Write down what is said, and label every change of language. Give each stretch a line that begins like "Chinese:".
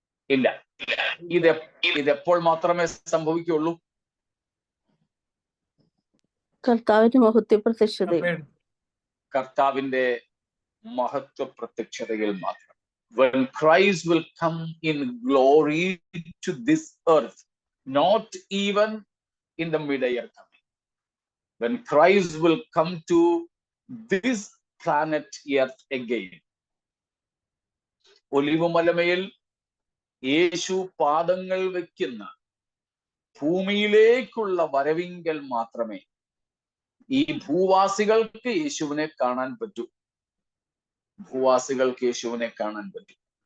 Malayalam: ഇല്ല. ഇതെപ്പോൾ മാത്രമേ സംഭവിക്കുള്ളൂ? കർത്താവിന്റെ മഹത്വ പ്രത്യക്ഷതയിൽ. കർത്താവിന്റെ മഹത്വ പ്രത്യക്ഷതയിൽ മാത്രം.
English: When Christ will come in glory to this earth, not even in the mid-air coming. When Christ will come to this planet earth again.
Malayalam: ഒലിവുമലമേൽ യേശു പാദങ്ങൾ വെക്കുന്ന ഭൂമിയിലേക്കുള്ള വരവിങ്കൽ മാത്രമേ ഈ ഭൂവാസികൾക്ക് യേശുവിനെ കാണാൻ പറ്റൂ. ഭൂവാസികൾക്ക് യേശുവിനെ കാണാൻ പറ്റും.